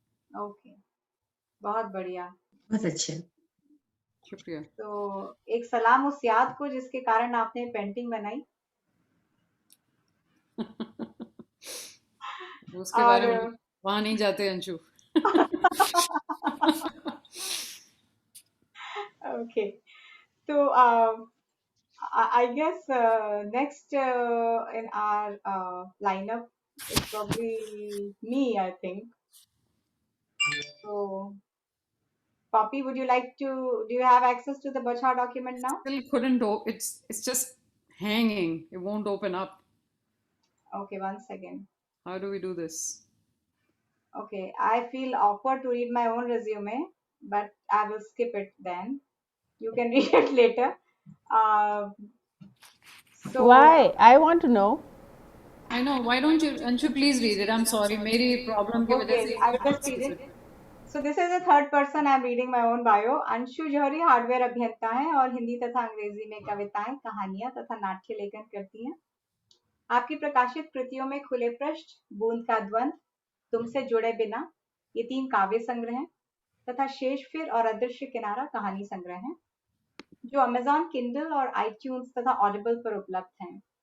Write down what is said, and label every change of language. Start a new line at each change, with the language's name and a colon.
Hindi: Okay, बहुत बढ़िया, बहुत अच्छे। शुक्रिया। तो एक सलाम उस याद को जिसके कारण आपने पेंटिंग बनाई। उसके और बारे में वहां नहीं जाते अंशु।
English: Okay, तो I guess next in our lineup is probably me, I think. So, Poppy, would you like to, do you have access to the Bachar document now? Still couldn't it's just hanging. It won't open up. Okay, one second. How do we do this? Okay, I feel awkward to read my own resume, but I will skip it then. You can read it later. Uh, so, Why? I want to know. I know. Why don't you Anshu please read it? I'm sorry.
Hindi: मेरी problem की वजह से
English: okay,
Hindi: ये
English: I will
Hindi: हाथ
English: just read
Hindi: से
English: it. So this is the third person I'm reading my own bio.
Hindi: Anshu Johri hardware अभियंता हैं और हिंदी तथा अंग्रेजी में कविताएं, कहानियां तथा नाट्य लेखन करती हैं। आपकी प्रकाशित कृतियों में खुले पृष्ठ, बूंद का द्वंद, तुमसे जुड़े बिना, ये 3 काव्य संग्रह हैं तथा शेष फिर और अदृश्य किनारा कहानी संग्रह हैं, जो अमेजॉन किंडल और आईट्यून्स तथा ऑडिबल पर उपलब्ध हैं।